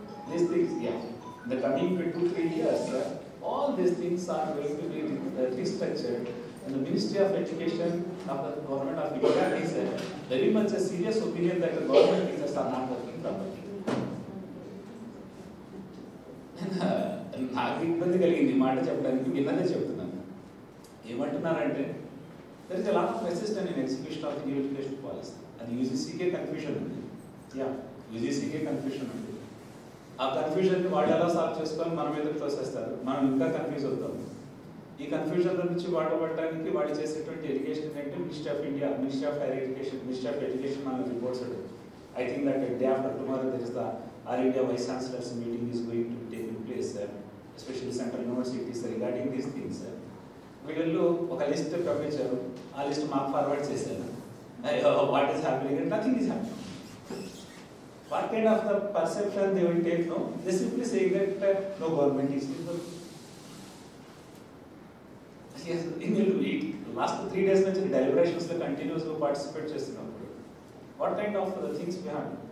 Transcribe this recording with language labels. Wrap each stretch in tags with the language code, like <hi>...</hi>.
<en>These things, yeah, in the coming 2-3 years, all these things are going to be restructured. And the Ministry of Education of the Government of India is very much a serious opinion that the government teachers are not working properly.</en> <te>నాకు ఇబ్బంది కలిగింది మాట చెప్పడానికి, విన్నదే చెప్తున్నాను. ఏమంటున్నారంటే</te> <en>there is a lot of resistance in execution of the new education policy.</en> <te>And UGCకే confusion ఉంది. Yeah, UGCకే confusion ఉంది. ఆ కన్ఫ్యూజన్ని వాళ్ళు ఎలా సాల్వ్ చేసుకొని మన మీద తోసేస్తారు, మనం ఇంకా కన్ఫ్యూజ్ అవుతాం. ఈ కన్ఫ్యూజన్ నుంచి బయటపడడానికి వాళ్ళు చేసేటువంటి ఎడ్యుకేషన్ ఏంటంటే ministry of India, ministry of higher education, ministry of education మన reports.</te> <en>I think that day after tomorrow there is the All India Vice Chancellors meeting is going to take place, especially central universities regarding these things.</en> <te>వీళ్ళు ఒక list పంపించారు, ఆ list మాకు forward చేశారు.</te> <en>What is happening and nothing is happening. What kind of the perception they will take? No, they simply say that no government is involved. Yes, in the last 3 days నుంచి deliberations లో continuous గా participate</en> <te>చేస్తున్నప్పుడు</te> <en>what kind of the things we have?</en>